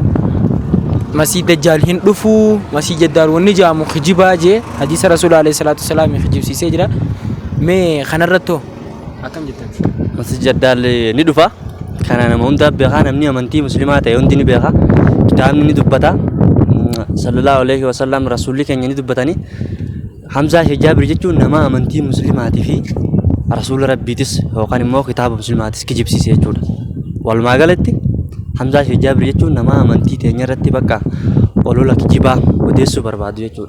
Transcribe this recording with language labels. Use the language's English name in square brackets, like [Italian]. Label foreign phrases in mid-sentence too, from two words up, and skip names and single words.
[Oromo] Masii dajjaal hin dhufuu masii jaddaal wanni jedhamu kijibaa jee hadiisa rasuula [Arabic] عليه الصلاة والسلام [Oromo] kijibsiisee jira. Mee kanarrattoo akkam jettan? Masii jaddaal ni dhufa. Kana nama hunda beekaa namni amantii musliimaa ta'e hundi ni beeka. Kitaabni ni dubbata. [Arabic] صلى الله عليه وسلم [Oromo] rasuulli keenya ni dubbatanii. Hamzaa Shajjaabir jechuun nama amantii musliimaatii fi rasuula rabbiitis yookaan immoo kitaaba musliimaatis kijibsiisee jechuudha. Walumaa galatti Hamzaa Shajjaabir jechuun nama amantii teenya irratti bakka olola kijibaa odeessuu barbaadu jechuudha.